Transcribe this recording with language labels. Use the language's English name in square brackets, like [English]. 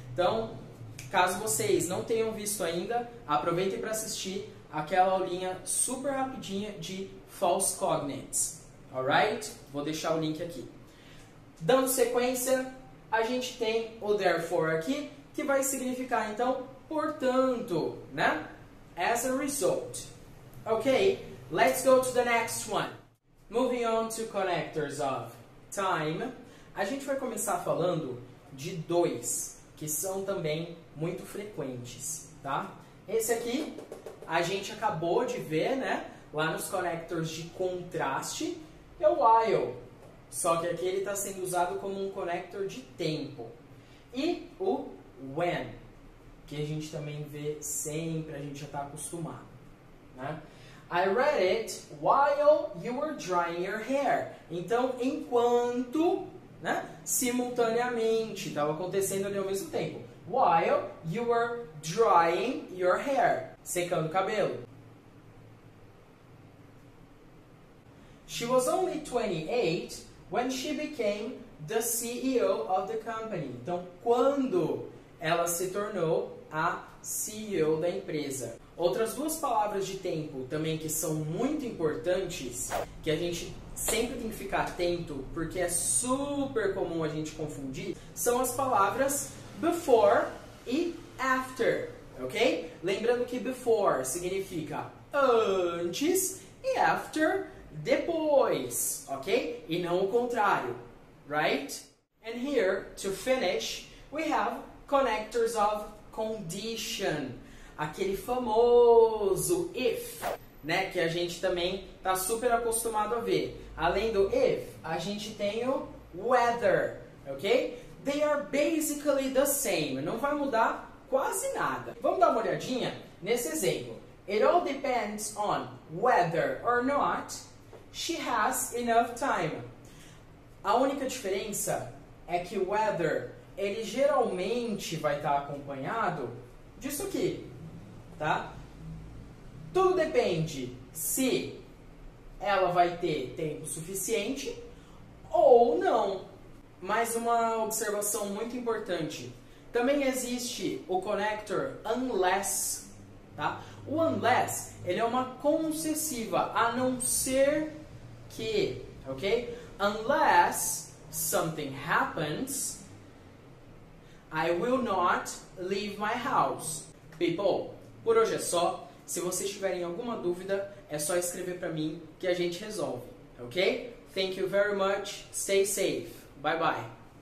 [Portuguese] Então, caso vocês não tenham visto ainda, aproveitem para assistir aquela aulinha super rapidinha de false cognates. [English] Alright? [Portuguese] Vou deixar o link aqui. Dando sequência, a gente tem o therefore aqui, que vai significar, então, portanto, né? [English] As a result. Ok, let's go to the next one. Moving on to connectors of time, [Portuguese] a gente vai começar falando de dois, que são também muito frequentes, tá? Esse aqui, a gente acabou de ver, né? Lá nos connectors de contraste, é o while. Só que aqui ele está sendo usado como um connector de tempo. E o when, que a gente também vê sempre, a gente já está acostumado. Né? [English] I read it while you were drying your hair. [Portuguese] Então, enquanto né? Simultaneamente, estava acontecendo ali ao mesmo tempo. [English] While you were drying your hair, [Portuguese] secando o cabelo. [English] She was only 28 when she became the CEO of the company. [Portuguese] Então, quando ela se tornou a CEO da empresa. Outras duas palavras de tempo também que são muito importantes, que a gente sempre tem que ficar atento, porque é super comum a gente confundir, são as palavras before e after, ok? Lembrando que before significa antes e after depois, ok? E não o contrário, [English] right? And here, to finish, we have connectors of condition, [Portuguese] aquele famoso if, né, que a gente também está super acostumado a ver. Além do if, a gente tem o whether, ok? [English] They are basically the same, [Portuguese] não vai mudar quase nada. Vamos dar uma olhadinha nesse exemplo. [English] It all depends on whether or not she has enough time. [Portuguese] A única diferença é que o whether, ele geralmente vai estar acompanhado disso aqui, tá? Tudo depende se ela vai ter tempo suficiente ou não. Mais uma observação muito importante. Também existe o connector unless, tá? O unless, ele é uma concessiva, a não ser que, ok? [English] Unless something happens, I will not leave my house. People, [Portuguese] por hoje é só. Se vocês tiverem alguma dúvida, é só escrever para mim que a gente resolve, ok? [English] Thank you very much. Stay safe. Bye bye.